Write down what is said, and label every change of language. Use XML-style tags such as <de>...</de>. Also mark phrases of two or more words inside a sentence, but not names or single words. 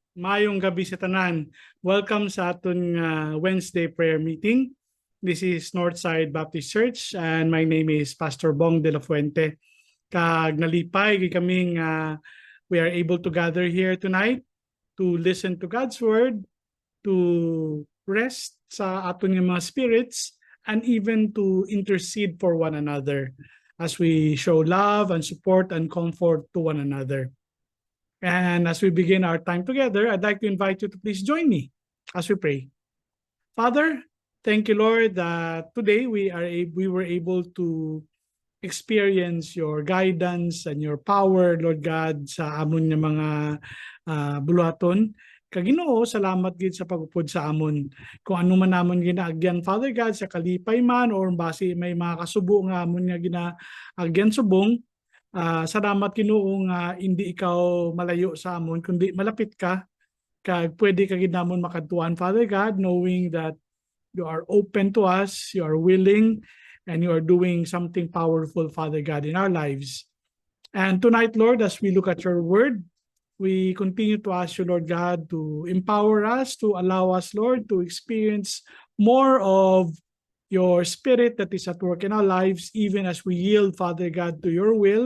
<hil>Mayong gabi sa tanan. Welcome sa aton</hil> <en>Wednesday prayer meeting. This is Northside Baptist Church and my name is Pastor Bong de la Fuente.</en> <hil>Kag nalipay kaming</hil> <en>we are able to gather here tonight to listen to God's word, to rest</en> <hil>sa aton mga</hil> <en>spirits, and even to intercede for one another as we show love and support and comfort to one another. And as we begin our time together, I'd like to invite you to please join me as we pray. Father, thank you, Lord, that today we were able to experience your guidance and your power, Lord God,</en> <hil>sa amon nga mga buluhaton. Kag Ginoo, salamat gid sa pagupod sa amon. Kung ano man namon ginaagyan,</hil> <en>Father God,</en> <hil>sa kalipay man or base may mga kasubo nga amon nga ginaagyan subong, salamat Ginoo nga hindi ikaw malayo sa amon kundi malapit ka kag pwede ka gid namon makadtuan,</hil> <en>Father God, knowing that you are open to us, you are willing, and you are doing something powerful, Father God, in our lives. And tonight, Lord, as we look at your word, we continue to ask you, Lord God, to empower us, to allow us, Lord, to experience more of your spirit that is at work in our lives, even as we yield, Father God, to your will.</en>